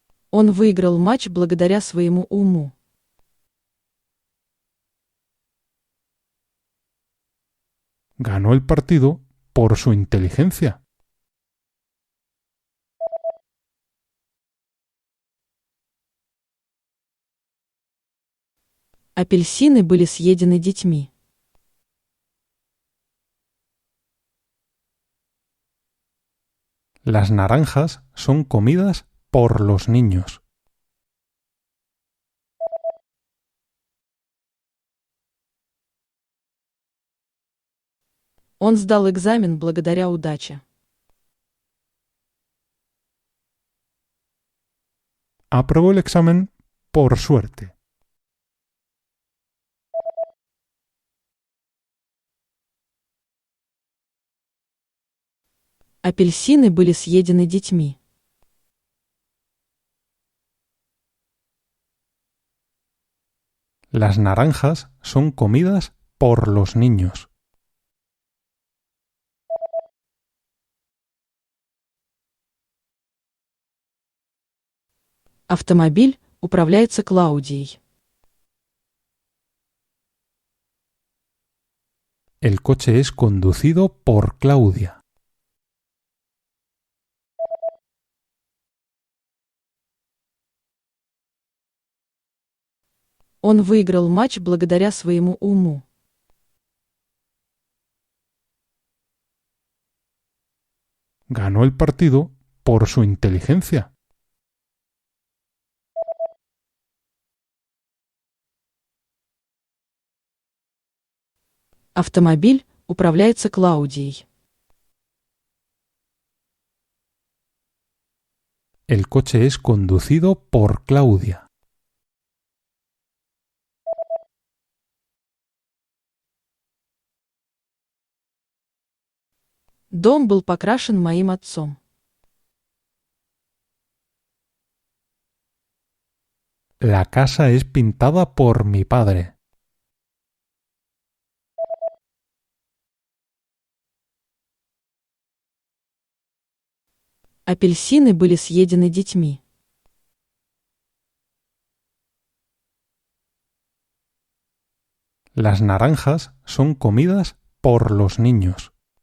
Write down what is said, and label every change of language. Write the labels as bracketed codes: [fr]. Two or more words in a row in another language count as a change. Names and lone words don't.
[ru] Он выиграл матч благодаря своему уму. [es] Ganó el partido por su inteligencia. [ru] Апельсины были съедены детьми. [es] Las naranjas son comidas por los niños. [ru] Он сдал экзамен благодаря удаче. [es] Aprobó el examen por suerte. [ru] Апельсины были съедены детьми. [es] Las naranjas son comidas por los niños. [ru] Автомобиль управляется Клаудией. [es] El coche es conducido por Claudia. [ru] Он выиграл матч благодаря своему уму. [es] Ganó el partido por su inteligencia. [ru] Автомобиль управляется Клаудией. [es] El coche es conducido por Claudia. [ru] Дом был покрашен моим отцом. [es] La casa es pintada por mi padre. [ru] Апельсины были съедены детьми. [es] Las naranjas son comidas por los niños.